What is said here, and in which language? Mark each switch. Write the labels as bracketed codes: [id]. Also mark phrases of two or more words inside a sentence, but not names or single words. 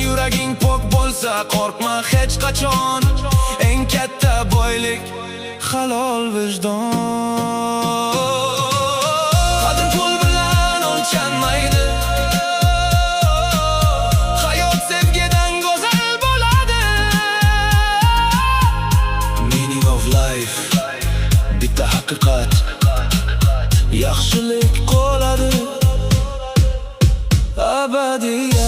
[uz] Yuraging pok bo'lsa, qo'rqma hech qachon. Eng katta boylik halol vijdon. Qadr pul bilan o'lchanmaydi. Hayot sevgidan go'zal bo'ladi. [en] Meaning of life. [uz] Bitta haqiqat. Yaxshilik qoladi abadiy.